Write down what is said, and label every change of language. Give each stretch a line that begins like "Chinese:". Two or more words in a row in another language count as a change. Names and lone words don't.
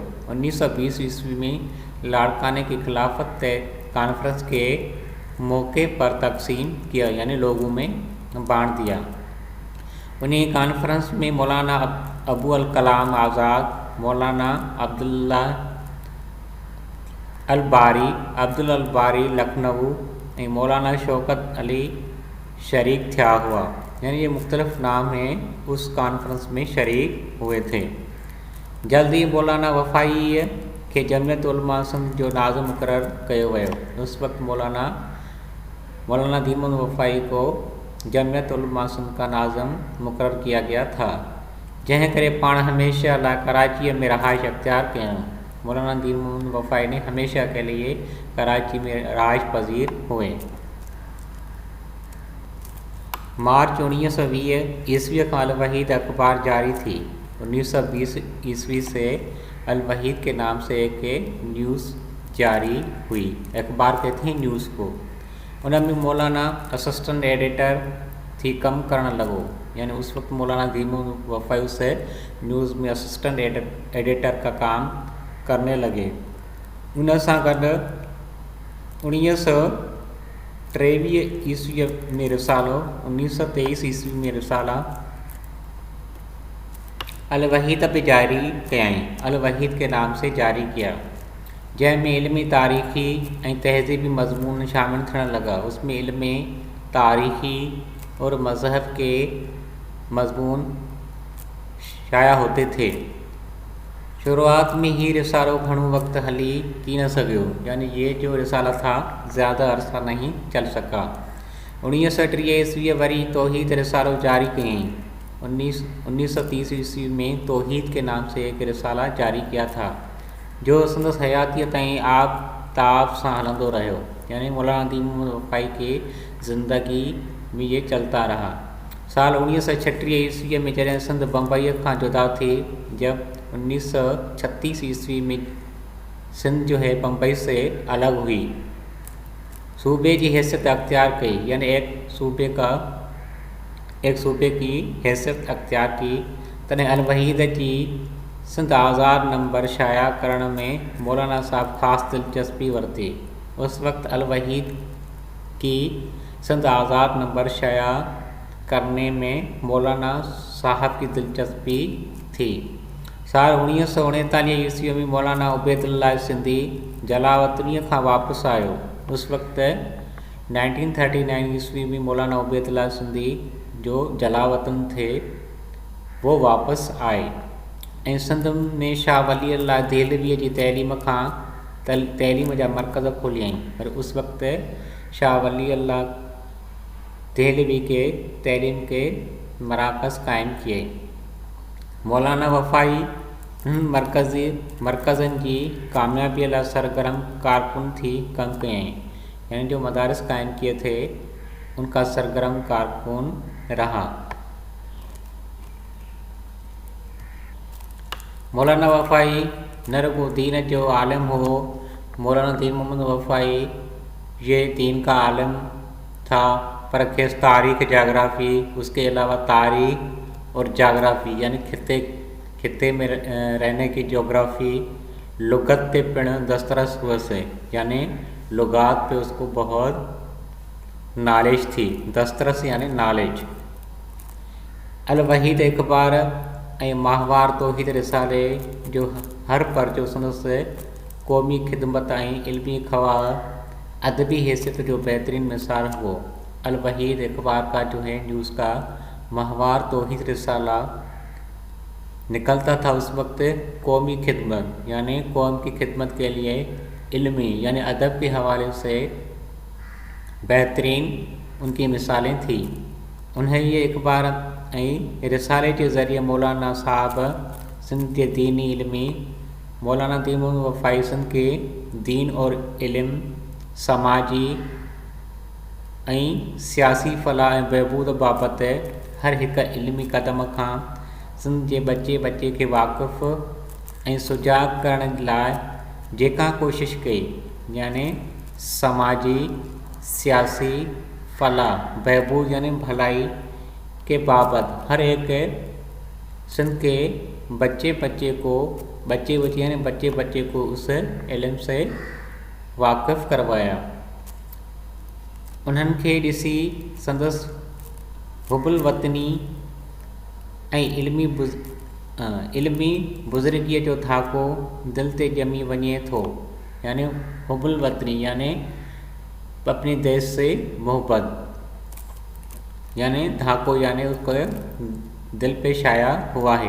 Urdu: 1920 عیسوی میں لاڑکانے کی خلافت کانفرنس کے موقعے پر تقسیم کیا، یعنی لوگوں میں بانٹ دیا. انہیں کانفرنس میں
Sindhi: मौलाना अबू अल कलाम आज़ाद, मौलाना अब्दुल अल बारी लखनऊ ऐं मौलाना शौकत अली शरीक थिया हुआ।
Urdu: یعنی یہ مختلف نام ہیں اس کانفرنس میں شریک ہوئے تھے.
Sindhi: जल्दी मौलाना वफ़ाई के जमियत उलमा सिंध जो नाज़िम मुक़र्रर किया वियो।
Urdu: اس وقت مولانا دیمن وفائی کو جمعیت علماء سندھ کا ناظم مقرر کیا گیا تھا,
Sindhi: जंहिं करे पाण हमेशा लाइ कराची में रहाइश अख्तियार कयूं।
Urdu: مولانا دیمن وفائی نے ہمیشہ کے لیے کراچی میں رہائش پذیر ہوئے.
Sindhi: मार्च 1920 ईस्वी का अल वहीद अखबार जारी थी।
Urdu: 1920 عیسوی سے ال وحید کے نام سے ایک نیوز جاری ہوئی. اخبار کہتے ہیں نیوز کو.
Sindhi: उनमें मौलाना असिस्टेंट एडिटर थी कम करण लॻो।
Urdu: یعنی اس وقت مولانا دیمن وفائی سے نیوز میں اسسٹنٹ ایڈیٹر کا کام کرنے لگے.
Sindhi: उन सां गॾु 1923 ईस्वी में रिसालो, 1923 ईस्वी में रिसाला अल वहीद भी जारी कयाई,
Urdu: ال وحید کے نام سے جاری کیا,
Sindhi: जैमें इल्मी तारीख़ी और तहज़ीबी मजमून शामिल थियण लगा।
Urdu: اس میں علمی تاریخی اور مذہب کے مضمون شائع ہوتے تھے.
Sindhi: शुरुआत में ही रिसालो घणो वक्त हली की न सघियो,
Urdu: یعنی یہ جو رسالہ تھا زیادہ عرصہ نہیں چل سکا.
Sindhi: 1930 ईस्वी वरी तौहीद रिसालो जारी कयई।
Urdu: 1930 عیسوی میں توحید کے نام سے ایک رسالہ جاری کیا تھا,
Sindhi: जो संदस हयातीअ ताईं आब ताब सां हलंदो रहियो।
Urdu: یعنی مولانا دیمن وفائی کے زندگی میں یہ چلتا رہا.
Sindhi: साल 1936 ईस्वी में जॾहिं सिंध बम्बई खां जुदा थी,
Urdu: جب 1936 عیسوی میں سندھ جو ہے بمبئی سے الگ ہوئی، صوبے کی حیثیت اختیار کی، یعنی ایک صوبے کی حیثیت اختیار کی,
Sindhi: तॾहिं अल वहीद की सिंध आज़ाद नंबर शाया करण में मौलाना साहब ख़ासि दिलचस्पी वरती।
Urdu: اس وقت ال وحید کی سندھ آزاد نمبر شائع کرنے میں مولانا صاحب کی دلچسپی تھی.
Sindhi: साल 1939 ईस्वी में मौलाना उबैदुल्लाह सिंधी जलावतनी खां वापसि आयो।
Urdu: اس وقت 1939 عیسوی میں مولانا عبیداللہ سندھی جو جلاوطن تھے وہ واپس آئے
Sindhi: ऐं सिंध में शाह वली अल्लाह देहलवीअ जी तइलीम जा मरकज़ खोलियईं।
Urdu: پر اس وقت شاہ ولی اللہ دہلوی کے تعلیم کے مراکز قائم کیے.
Sindhi: मौलाना वफ़ाई मरकज़नि जी कामयाबीअ लाइ सरगर्म कारकुन थी कम कयई,
Urdu: یعنی جو مدارس قائم کیے تھے ان کا سرگرم کارکن رہا.
Sindhi: मौलाना वफ़ाई न रुगो दीन जो आलिम हो,
Urdu: مولانا دین محمد وفائی یہ دین کا عالم تھا,
Sindhi: पर खेस तारीख़ जाग्राफ़ी,
Urdu: اس کے علاوہ تاریخ اور جغرافیہ یعنی خطے میں رہنے کی جغرافیہ,
Sindhi: लुगत पे पिण दस्तरस हुअसि,
Urdu: یعنی لغات پہ اس کو بہت نالج تھی. دسترس یعنی نالج.
Sindhi: अल वहीद इकबार ऐं माहवार तौहीद रिसाले जो हर पर्चो संदसि क़ौमी ख़िदमत ऐं इल्मी ख़वाह अदबी हैसियत जो बेहतरीन मिसाल हुओ।
Urdu: ال وحید اخبار کا جو ہے نیوز کا ماہوار توحید رسالہ نکلتا تھا اس وقت قومی خدمت، یعنی قوم کی خدمت کے لیے علمی یعنی ادب کے حوالے سے بہترین ان کی مثالیں تھی. انہیں یہ اخبار ایں رسالے کے ذریعے مولانا صاحب سندھ کے دینی علمی مولانا دیمن وفائی سندھ کے دین اور علم، سماجی
Sindhi: ऐं सियासी फलाह ऐं बहबूद बाबति हर हिक इल्मी क़दम खां सिंध जे बच्चे खे वाक़ुफ़ु ऐं सुजाग करण लाइ जेका कोशिश कई,
Urdu: یعنی سماجی، سیاسی فلاح، بہبود یعنی بھلائی کے بابت ہر ایک سندھ کے بچے کو اس علم سے واقف کروایا.
Sindhi: उन्हनि खे ॾिसी संदसि हुबुल वतनी ऐं इल्मी बुज़ुर्गीअ जो धाको दिलि ते ॼमी वञे थो,
Urdu: یعنی حب الوطنی یعنی اپنے دیش سے محبت، یعنی دھاکو یعنی اس کو دل پہ شائع ہوا ہے.